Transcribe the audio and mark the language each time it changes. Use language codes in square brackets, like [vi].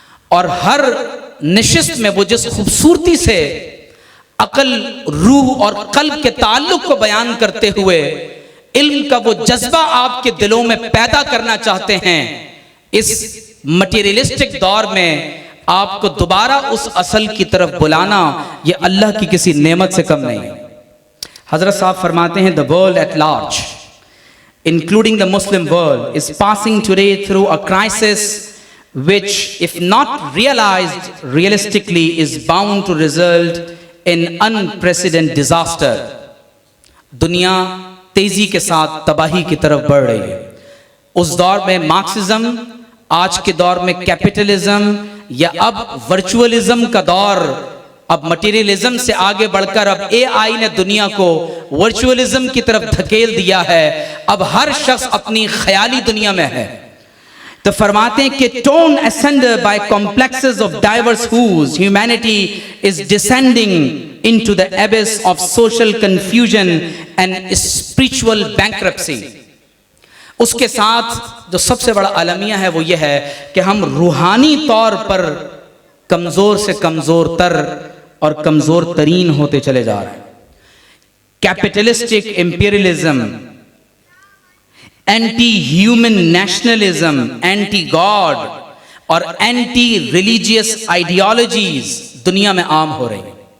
[ur] اور ہر نشست میں وہ جس خوبصورتی سے عقل، روح اور قلب کے تعلق کو بیان کرتے ہوئے علم کا وہ جذبہ آپ کے دلوں میں پیدا کرنا چاہتے ہیں، اس مٹیریلسٹک دور میں آپ کو دوبارہ اس اصل کی طرف بلانا یہ اللہ کی کسی نعمت سے کم نہیں. حضرت صاحب فرماتے ہیں [en] the world at large, including the Muslim world, is passing today through a crisis which, if not realized realistically, is bound to result in unprecedented disaster. [ur] دنیا تیزی کے ساتھ تباہی کی طرف بڑھ رہی ہے. اس دور میں مارکسزم، آج کے دور میں کیپٹلزم، یا اب ورچوئلزم کا دور اب مٹیریلزم سے آگے بڑھ کر اب اے آئی نے دنیا کو ورچوئلزم کی طرف دھکیل دیا ہے. اب ہر شخص اپنی خیالی دنیا میں ہے. تو فرماتے ہیں کہ [en] torn asunder by complexes of diverse hues, humanity is descending into the abyss of social confusion and spiritual bankruptcy. [ur] اس کے ساتھ جو سب سے بڑا المیہ ہے وہ یہ ہے کہ ہم روحانی طور پر کمزور سے کمزور تر اور کمزور ترین ہوتے چلے جا رہے ہیں. Capitalistic imperialism, anti human nationalism, anti God اور اینٹی ریلیجیس آئیڈیالوجیز دنیا میں عام ہو رہی ہیں.